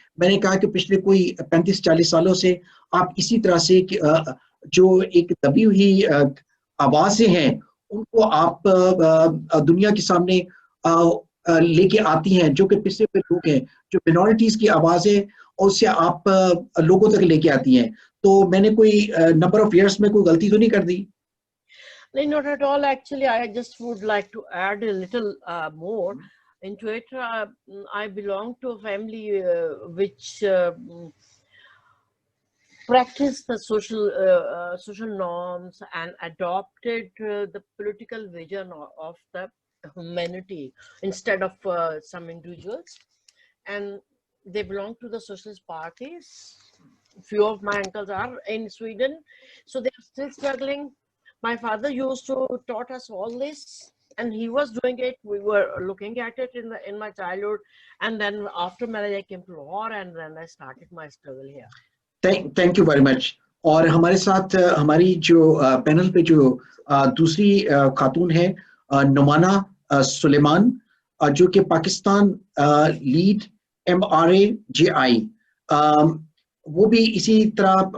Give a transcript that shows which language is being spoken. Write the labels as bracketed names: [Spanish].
[Urdu] میں نے کہا کہ پچھلے کوئی 35-40 سالوں سے آپ اسی طرح سے جو ایک دبی ہوئی آوازیں ہیں ان کو آپ دنیا کے سامنے لے کے آتی ہیں, جو کہ پچھلے لوگ ہیں, جو منارٹیز کی آوازیں, اور اس سے آپ لوگوں تک لے کے آتی ہیں. تو میں نے کوئی نمبر آف ایئرس میں کوئی غلطی تو نہیں کر دی؟ [English] No, not at all. Actually, I just would like to add a little more into it. I belong to a family which practiced the social norms and adopted the political vision of the humanity instead of some individuals. And they belong to the socialist parties. Few of my uncles are in Sweden, so they are still struggling. My father used to taught us all this, and he was doing it. We were looking at it in my childhood, and then after marriage I came to Lahore, and then I started my struggle here. Thank you very much. [Urdu] اور ہمارے ساتھ ہماری جو panel پہ جو دوسری خاتون ہے نمانا سلیمان, جو کہ پاکستان لیڈ MRAJI, وہ بھی اسی طرح